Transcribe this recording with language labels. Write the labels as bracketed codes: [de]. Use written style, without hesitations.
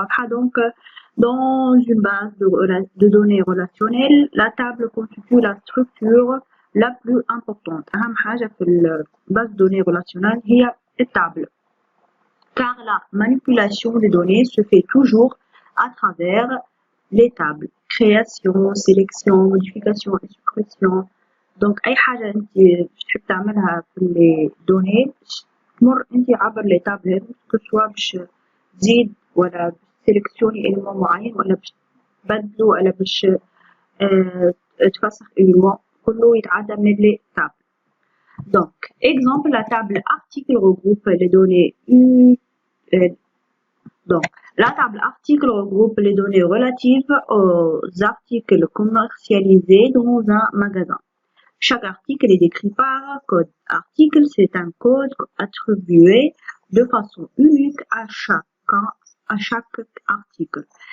[fr] Donc, dans une base de données relationnelles, la table constitue la structure la plus importante. [ar] أهم حاجة في base de données relationnelle هي التable. [fr] Car la manipulation des données se fait toujours à travers les tables. Création, sélection, modification et suppression. [ar] Donc, أي حاجة أنت بتحب تعملها في les données تمر أنت عبر les tables que soit باش تزيد ولا تسلكسيوني élément معين ولا باش تبدلو ولا باش تفسخ élément كله يتعدى من les tables. [fr] Donc, exemple, la table article regroupe les données donc, la table article regroupe les données relatives aux articles commercialisés dans un magasin. Chaque article est décrit par code article. C'est un code attribué de façon unique à chaque article.